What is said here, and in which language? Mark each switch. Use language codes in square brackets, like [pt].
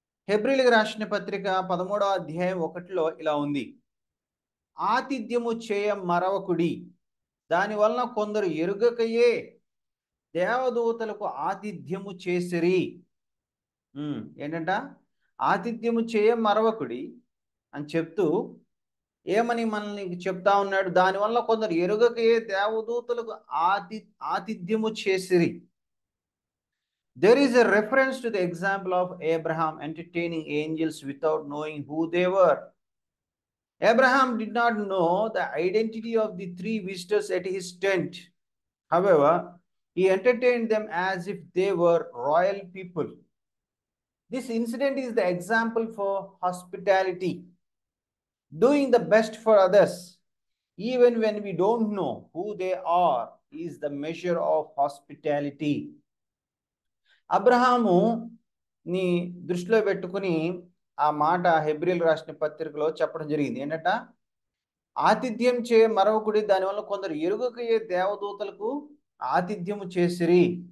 [te] హెబ్రీలకు రాసిన పత్రిక 13వ అధ్యాయం 1లో ఇలా ఉంది: ఆతిథ్యము చేయ మరవకుడి, దానివలన కొందరు ఎరుగకయే దేవదూతలకు ఆతిథ్యము చేసిరి. ఏంటంట? ఆతిథ్యము చేయ మరవకుడి అని చెప్తూ ఏమని మనల్ని చెప్తా ఉన్నాడు? దానివల్ల కొందరు ఎరుగకయే దేవదూతలకు ఆతిథ్యము చేసిరి. [en] There is a reference to the example of Abraham entertaining angels without knowing who they were. Abraham did not know the identity of the 3 visitors at his tent. However, he entertained them as if they were royal people. This incident is the example for hospitality, doing the best for others even when we don't know who they are is the measure of hospitality. [te] Abraham ని దృష్టిలో పెట్టుకుని ఆ మాట హెబ్రీయులకు రాసిన పత్రికలో చెప్పడం జరిగింది. ఏంటంట, ఆతిథ్యం చే మరొకడి, దానివల్ల కొందరు ఎరుగకయే దేవదూతలకు ఆతిథ్యము చేసిరి.